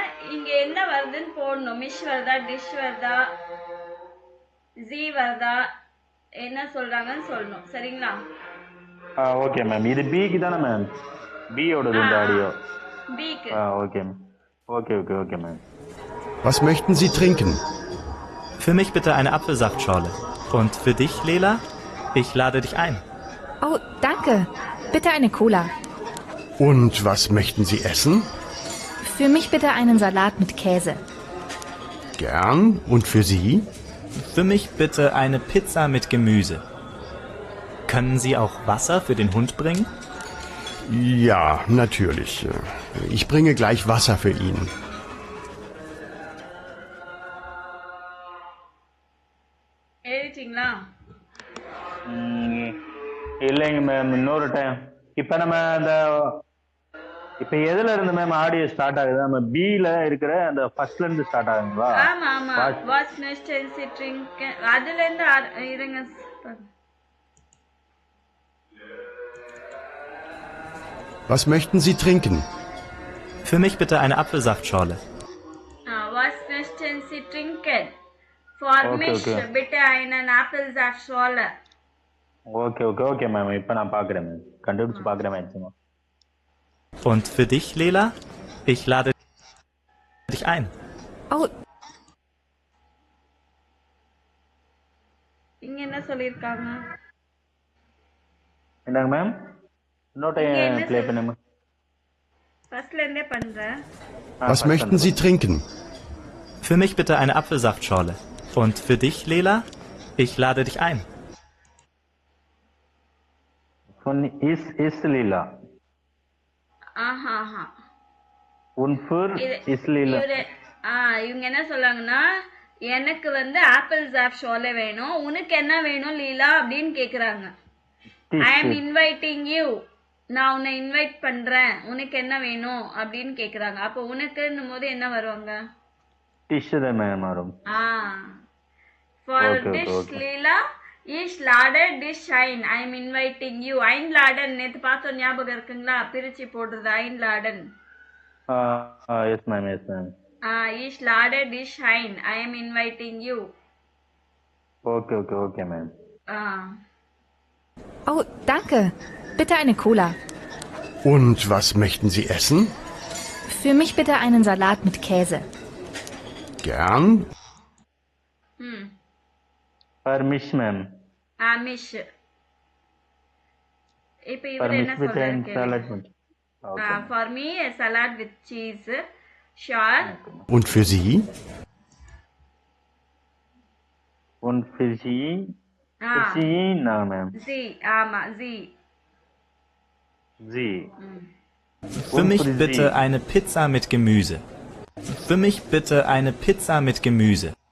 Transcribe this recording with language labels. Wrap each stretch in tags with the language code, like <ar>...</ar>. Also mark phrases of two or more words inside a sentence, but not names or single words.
<ta>இங்க என்ன வருதுன்னு போடணும். மிஷ் வருதா, டிஷ் வருதா, ஜி வருதா, என்ன சொல்றாங்கன்னு சொல்லணும். சரிங்களா?</ta> <en>okay ma'am.</en> <ta>இது பிக்கு தானே மேம்? பியோடது இந்த ஆடியோ. பிக்கு.</ta> <en>Okay ma'am. Okay okay okay ma'am.</en> <de>Was möchten Sie trinken? Für mich bitte eine Apfelsaftschorle. Und für dich, Lela? Ich lade dich ein. Oh, danke. Bitte eine Cola. Und was möchten Sie essen? Für mich bitte einen Salat mit Käse. Gern. Und für Sie? Für mich bitte eine Pizza mit Gemüse. Können Sie auch Wasser für den Hund bringen? Ja, natürlich. Ich bringe gleich Wasser für ihn.</de> <ta>எழுதிட்டீங்களா? இல்லைங்க மேம், இன்னொரு டைம். இப்ப நம்ம அந்த இப்ப எதுல இருந்து மேம் ஆடியோ ஸ்டார்ட் ஆகுது? நம்ம பில இருக்கிற அந்த ஃபர்ஸ்ட்ல இருந்து ஸ்டார்ட் ஆகுங்களா? ஆமா ஆமா.</ta> <en>what's next drink,</en> <ta>அதுல இருந்து இருங்க.</ta> <de>Was möchten Sie trinken? Für mich bitte eine Apfelsaftschorle. Was möchten Sie trinken? For mich bitte einen Apfelsaftschorle.</de> <en>Okay okay okay ma'am.</en> <ta>இப்போ நான் பார்க்குறேன் மேம், கண்டுபிடிச்சு பார்க்குறேன் மேம்.</ta> <de>Und für dich, Lela? Ich lade dich ein. Oh,</de> <ta>இங்க என்ன சொல்லிருக்காங்க? என்னங்க மேம்? இன்னொரு டைம் ப்ளே பண்ணுங்க. ஃபர்ஸ்ட்ல இருந்தே பண்றேன்.</ta> <de>Was möchten Sie trinken? Für mich bitte eine Apfelsaftschorle. Und für dich, Lela? Ich lade dich ein. Von ist Lila.</de> <ta>ஆஹா.</ta> <de>Und für ist Lila.</de> <ta>இவங்க என்ன சொல்றாங்கன்னா, எனக்கு வந்து ஆப்பிள் ஜாப் ஷோலே வேணும், உனக்கு என்ன வேணும் லீலா அப்படின்னு கேக்குறாங்க.</ta> <en>I am inviting you,</en> <ta>நான் உன்னை இன்வைட் பண்றேன், உனக்கு என்ன வேணும் அப்படின்னு கேக்குறாங்க. அப்போ உனக்குன்னும் போது என்ன வருவாங்க? டிஷ் தான் மேம் வரும்.</ta> <de>für dich Lila ich lade dich ein,</de> <en>I am inviting you.</en> <de>ein laden</de> <ta>நேத்து பார்த்தோம், ஞாபகம் இருக்குங்களா? பிரிச்சு போடுறது</ta> <de>ein laden.</de> <en>Yes ma'am, yes ma'am.</en> <de>ich lade dich ein,</de> <en>I am inviting you. Okay ma'am.</en> <de>Oh, danke. Bitte eine Cola. Und was möchten Sie essen? Für mich bitte einen Salat mit Käse. Gern. For Mish மேம். மிஷ்.</de> <ta>இப்போ இவர் என்ன சொல்றாரு?</ta> <en>For me a salad with cheese. Sure.</en> <de>Und für Sie? Und für Sie? Für Sie, na ma'am. Sie, ஆமா, Sie. Sie. Für mich für bitte Sie? eine Pizza mit Gemüse. Für mich bitte eine Pizza mit Gemüse.</de>